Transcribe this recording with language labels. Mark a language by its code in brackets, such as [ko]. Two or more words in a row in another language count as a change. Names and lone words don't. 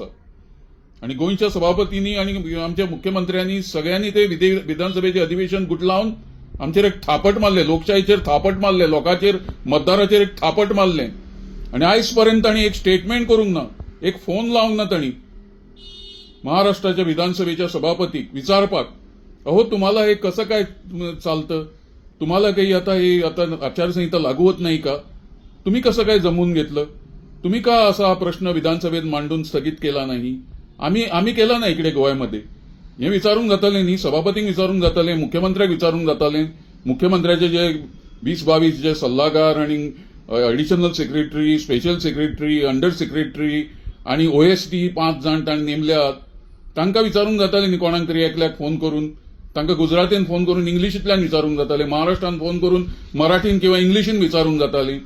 [kok] आनी गोंयच्या सभापतींनी आनी आमच्या मुख्यमंत्र्यांनी सगळ्यांनी ते विधानसभेचें अधिवेशन गुटलावन आमचेर एक थापट मारले, लोकशाहीचेर थापट मारले, लोकांचेर, मतदाराचेर एक थापट मारलें. आनी आयज पर्यंत तांणी एक स्टेटमेंट करूंक ना, एक फोन लावंक ना तांणी महाराष्ट्राच्या विधानसभेच्या सभापतीक विचारपाक, [mr] अहो तुम्हाला हे कसं काय चालतं, तुम्हाला काही आता आचारसंहिता लागू होत नाही का, तुम्ही कसं काय जमवून घेतलं, तुम्ही का असा हा प्रश्न विधानसभेत मांडून स्थगित केला नाही, आम्ही केला नाही इकडे गोव्यामध्ये, [kok] हे विचारून जाताले न्ही, सभापतींक विचारून जाताले, मुख्यमंत्र्याक विचारून जाताले, मुख्यमंत्र्याचे जे 20-22 जे सल्लागार आणि [en] additional secretary, special secretary, under secretary [kok] आणि OSD 5 जाण तांणी नेमल्यात, तांकां विचारूंक जाताले न्ही, कोणाक तरी एकल्याक फोन करून, तांकां गुजरातीन फोन करून इंग्लिशींतल्यान विचारूंक जाताले, महाराष्ट्रान फोन करून मराठीन किंवा इंग्लिशीन विचारूंक जाताले.